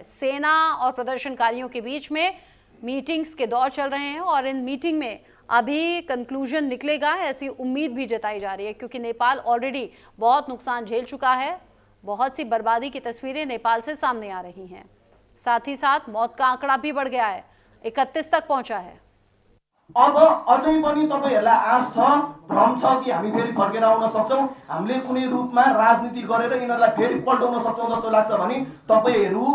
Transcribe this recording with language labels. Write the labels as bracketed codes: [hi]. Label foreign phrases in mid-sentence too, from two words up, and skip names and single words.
[hi] सेना और प्रदर्शनकारियों के बीच में मीटिंग्स के दौर चल रहे हैं, और इन मीटिंग में अभी कंक्लूजन निकलेगा, ऐसी उम्मीद भी जताई जा रही है, क्योंकि नेपाल ऑलरेडी बहुत नुकसान झेल चुका है। बहुत सी बर्बादी की तस्वीरें नेपाल से सामने आ रही हैं। साथ ही साथ मौत का आंकड़ा भी बढ़ गया है, 31 तक पहुंचा है। [ne] अब अझै पनि तपाईहरुलाई आश छ, भ्रम छ कि हामी फेरि फर्केर आउन सक्छौं, हामीले कुनै रूपमा राजनीति गरेर यिनीहरुलाई फेरि पल्टाउन सक्छौं जस्तो लाग्छ भने तपाईहरु